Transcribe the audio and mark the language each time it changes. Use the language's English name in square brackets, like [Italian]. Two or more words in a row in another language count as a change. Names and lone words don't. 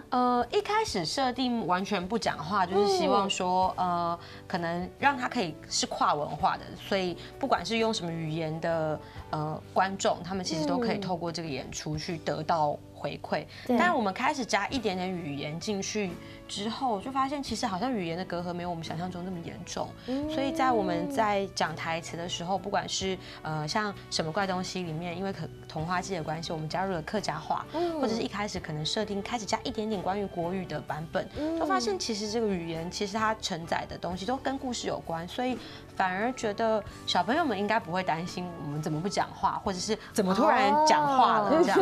[Chinese] 一開始設定完全不講話，就是希望說，可能讓他可以是跨文化的，所以不管是用什麼語言的觀眾，他們其實都可以透過這個演出去得到回饋。但我們開始加一點點語言進去，之后，就发现其实好像语言的隔阂没有我们想象中那么严重。所以在我们在讲台词的时候，不管是像什么怪东西里面，因为童话季的关系，我们加入了客家话，或者是一开始可能设定开始加一点点关于国语的版本，就发现其实这个语言其实它承载的东西都跟故事有关，所以反而觉得小朋友们应该不会担心我们怎么不讲话，或者是怎么突然讲话了这样。